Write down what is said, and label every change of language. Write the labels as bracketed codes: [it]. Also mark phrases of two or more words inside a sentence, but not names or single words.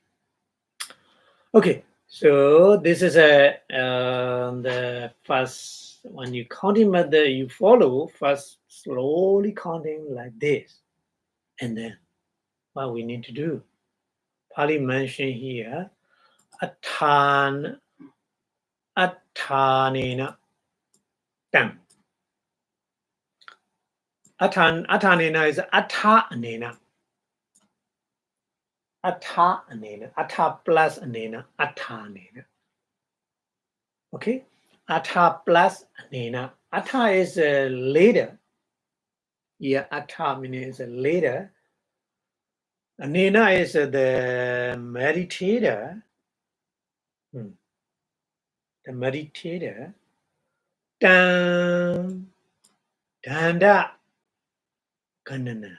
[en] Okay, so this is the first, when you counting method, you follow first slowly counting like this. And then what we need to do. Pali mentioned here, [pi] attanena, tam. [en] Attanena is atta-anena. Atta-anena. Atta plus anena. Atta-anena. Okay? Atta plus anena. Atta is later. Yeah, atta means later. Anena is the meditator. The meditator. [pi] Dan, danda, kanana.